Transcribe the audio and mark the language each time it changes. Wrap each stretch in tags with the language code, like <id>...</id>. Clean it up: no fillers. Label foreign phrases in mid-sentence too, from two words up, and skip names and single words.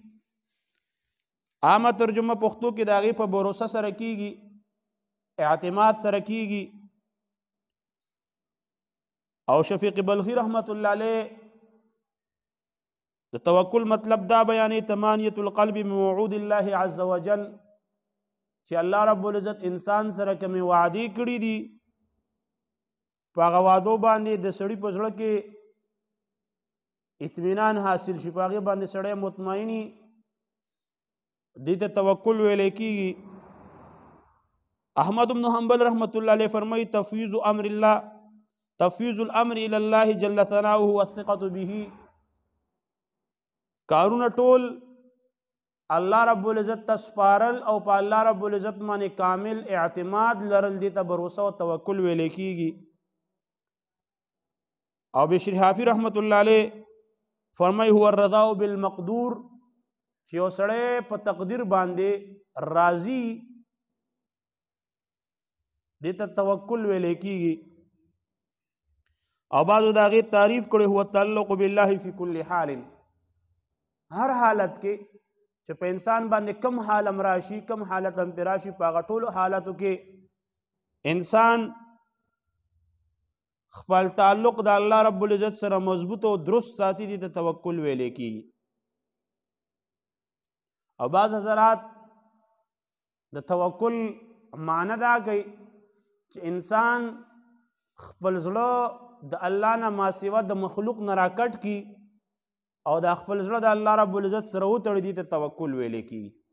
<ps>عامه ترجمه پښتو کې د هغې په بروسه سره کېږي، اعتماد سره کېږي. او شفیق بلخي</ps> <ar>رحمت الله علیه</ar> <ps>د توکل مطلب دا بیانې</ps> <ar>تمانیت القلب من وعود الله عز وجل</ar> <ps>چې الله رب العزت انسان سره کومې وعدې کړي دي په هغه وعدو باندې د سړي په زړه کې اطمینان حاصل شي، په هغې باندې سړی مطمئني. دې ته توکل ویلی کېږي. احمد بن حنبل</ps> <ar>رحمت الله علیه</ar> <ps>فرمایي</ps> <ar>تفویض امر الله تفویض الامر الى الله جل ثناؤه والثقة به.</ar> <ps>کارونه ټول الله رب العزت ته سپارل او په الله رب العزت باندې کامل اعتماد لرل دې ته بروسه او توکل ویلی کېږي. او بشر حافظ</ps> <ar>رحمت الله علیه</ar> <ps>فرمایي</ps> <ar>هو الرضا بالمقدور</ar> <ps>چې یو سړی په تقدیر باندې راضي دې ته توکل ویلی کېږي. او بعضو د هغې تعریف کړی</ps> <ar>هو التعلق بالله فی کل حال.</ar> <ps>هر حالت کې چې په انسان باندې کم حال هم راشي، کم حالت هم پې راشي، په هغه ټولو حالاتو کې انسان خپل تعلق د الله رب العزت سره مضبوط او درست ساتي، دې ته توکل ویلی کېږي. او بعض حضرات د توکل معنی دا کوي چې انسان خپل زړه د الله نه ما سوا د مخلوق نه راکټ کی او د خپل زړه د الله رب العزت سره وتړي دي ته توکل ویلې کیږي.</ps>